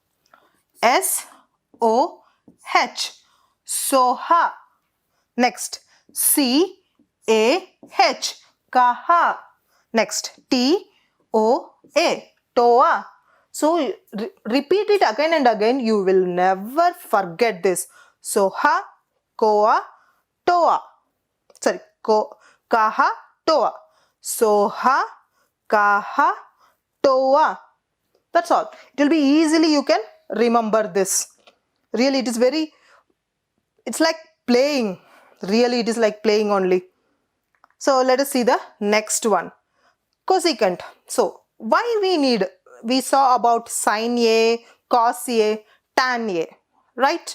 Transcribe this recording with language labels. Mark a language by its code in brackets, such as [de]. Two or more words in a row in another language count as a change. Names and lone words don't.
[en] S-O-H. Soha. Next, C-A-H. Kaha. Next, T-O-A. Toa. So repeat it again and again. You will never forget this. Soha, koa, toa. Sorry, kaha, toa. Soha, kaha, toa. That's all. It will be easily you can remember this. Really, it is very, it's like playing. Really, it is like playing only. So let us see the next one. Cosecant. So why we saw about sine A, cos A, tan A, right?